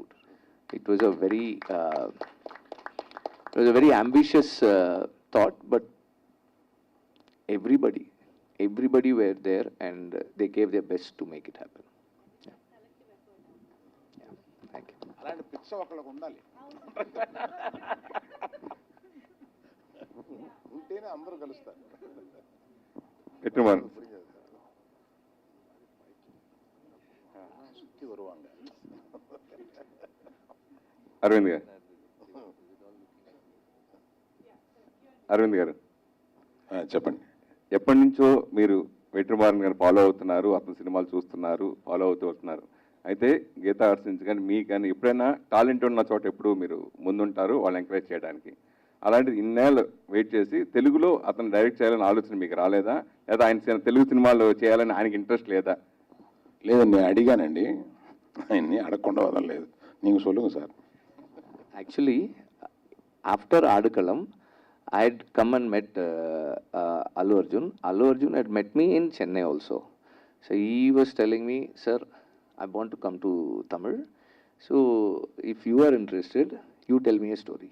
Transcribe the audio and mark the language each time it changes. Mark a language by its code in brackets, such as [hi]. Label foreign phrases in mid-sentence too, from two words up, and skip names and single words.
[en] It was a very ambitious thought, but everybody were there and they gave their best to make it happen. Yeah. Yeah. Thank you. [te] అలాంటి పిచ్చ ఒకళ్ళకు ఉండాలి ఉంటేనే అందరూ కలుస్తారు. Vetri Maaran. [ta] சுத்தி வருவாங்க. [te] అరవింద్ గారు. అరవింద్ గారు, చెప్పండి. ఎప్పటి నుంచో మీరు వెట్రి మారన్ గారిని ఫాలో అవుతున్నారు, అతని సినిమాలు చూస్తున్నారు, ఫాలో అవుతూ వస్తున్నారు. అయితే గీతా ఆర్ట్స్ నుంచి కానీ మీకు కానీ ఎప్పుడైనా టాలెంట్ ఉన్న చోట ఎప్పుడు మీరు ముందుంటారు వాళ్ళు ఎంకరేజ్ చేయడానికి. అలాంటిది ఇన్నేళ్ళు వెయిట్ చేసి తెలుగులో అతను డైరెక్ట్ చేయాలని ఆలోచన మీకు రాలేదా? లేదా ఆయన తెలుగు సినిమాలు చేయాలని ఆయనకి ఇంట్రెస్ట్ లేదా? లేదండి, నేను అడిగానండి, ఆయన్ని అడగకుండా వదలలేదు. [ta] நீகு சொல்லுங்க சார். [en] Actually, after Adakalam, I had come and met Allu Arjun. Allu Arjun had met me in Chennai also. So he was telling me, sir, I want to come to Tamil. So if you are interested, you tell me a story.